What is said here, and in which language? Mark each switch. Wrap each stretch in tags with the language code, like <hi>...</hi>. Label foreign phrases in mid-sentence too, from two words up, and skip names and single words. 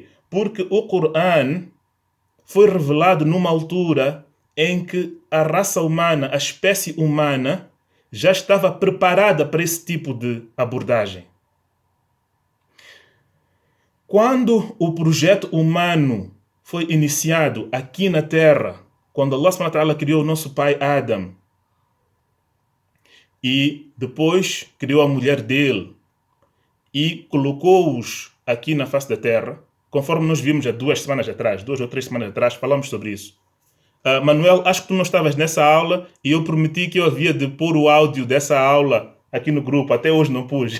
<pt>Porque o Corão foi revelado numa altura em que a raça humana, a espécie humana, já estava preparada para esse tipo de abordagem. Quando o projeto humano foi iniciado aqui na Terra, quando Allah</pt> <ar>سبحانه وتعالى</ar> <pt>criou o nosso pai Adam, e depois criou a mulher dele, e colocou-os aqui na face da Terra, conforme nós vimos há 2 ou 3 semanas atrás, falamos sobre isso. Manuel, acho que tu não estavas nessa aula, e eu prometi que eu havia de pôr o áudio dessa aula aqui no grupo, até hoje não pus.</pt>